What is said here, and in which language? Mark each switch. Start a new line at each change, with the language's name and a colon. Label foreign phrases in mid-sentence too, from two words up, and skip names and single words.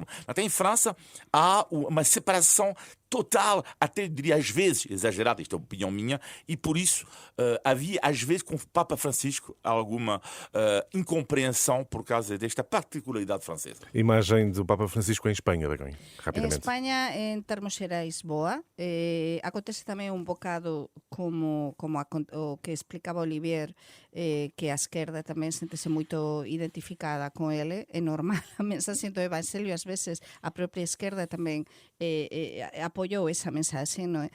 Portuguese: Até em França há uma separação total, até diria às vezes exagerada, isto é uma opinião minha, e por isso havia às vezes com o Papa Francisco alguma incompreensão por causa desta particularidade francesa. Imagem do Papa Francisco em Espanha, Begoña, rapidamente.
Galician: Em Espanha, em termos xerais, boa. Acontece tamén un bocado como o que explicaba Olivier, que a esquerda tamén sentese moito identificada con ele. É normal, a mensaxe do Evangelio, ás veces a propia esquerda tamén apoiou esa mensaxe, non é?